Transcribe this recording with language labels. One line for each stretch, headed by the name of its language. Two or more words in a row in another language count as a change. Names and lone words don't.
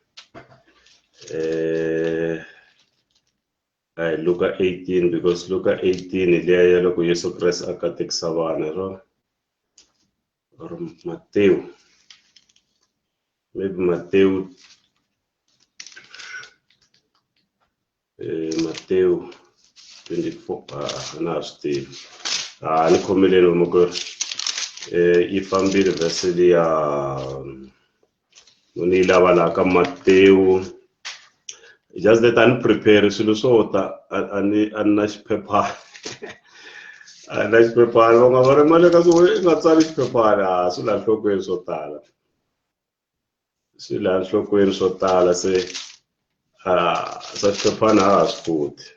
Tsonga: Luka 18 because Luka 18 hi liya ya loko Yesu Kreste a katekisa vana or Matewu, maybe Matewu 24 na ha swi tivi ni khomeleni vamakwerhu yi fambile vhesi liya ni yi lava laha ka Matewu
English: just that
Tsonga: ani prepare swilo swo ta a ni na xiphephana a na xiphephana va nga va ri mali ka swo i nga tsali xiphephana swi laha nhlokweni swo tala, swi laha nhlokweni swo tala se swa xiphephana a swi